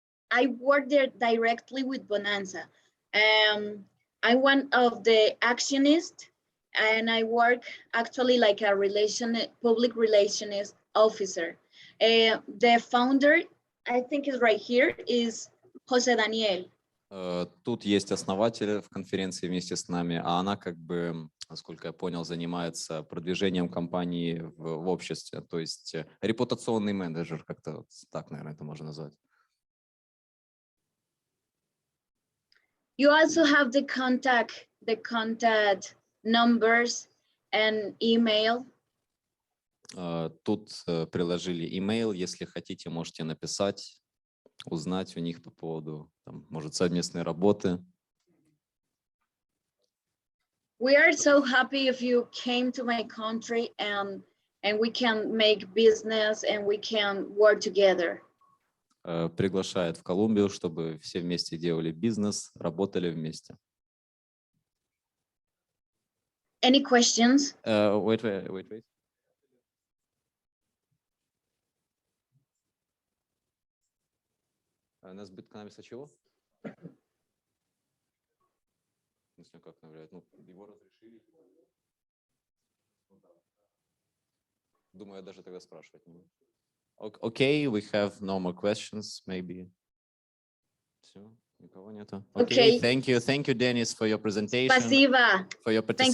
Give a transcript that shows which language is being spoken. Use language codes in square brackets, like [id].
[en] I work there directly with Bonanza. I'm one of the actionists, and I work actually like a public relations officer. The founder, I think is right here, is Jose Daniel. [ru] Тут есть основатель в конференции вместе с нами, а она, как бы, насколько я понял, занимается продвижением компании в обществе, то есть репутационный менеджер, как-то вот так, наверное, это можно назвать. [en] You also have the contact numbers and email. [ru] Тут приложили email, если хотите, можете написать, узнать у них по поводу, там, может, совместной работы. [en] We are so happy if you came to my country and we can make business and we can work together. [ru] Приглашает в Колумбию, чтобы все вместе делали бизнес, работали вместе. [en] Any questions? Wait. [ru] Нас бит канабиса чего? Как навряд? Ну, его разрешили. Думаю, я даже тогда спрашивать не буду. [en] Okay, we have no more questions, maybe. [ru] Все, никого нету. [en] Okay, thank you, Deniss, for your presentation. [ru] Спасибо. [en] For your participation.